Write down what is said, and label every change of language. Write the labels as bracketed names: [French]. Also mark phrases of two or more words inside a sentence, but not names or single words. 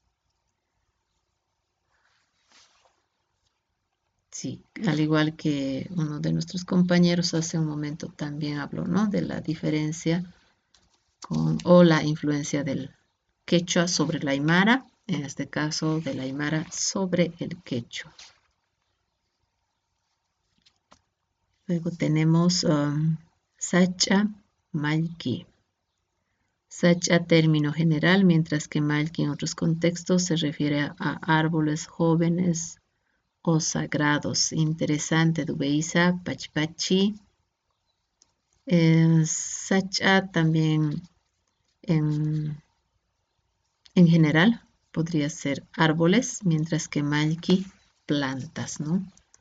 [Spanish] Sí, al igual que uno de nuestros compañeros hace un momento también habló, ¿no? De la diferencia o la influencia del quechua sobre la aymara, en este caso de la aymara sobre el quechua. Luego tenemos sacha, malki. Sacha, término general, mientras que malki en otros contextos se refiere a árboles jóvenes o sagrados. Interesante, Dubeiza, Pachipachi. Sacha también en general podría ser árboles, mientras que malki plantas, ¿no?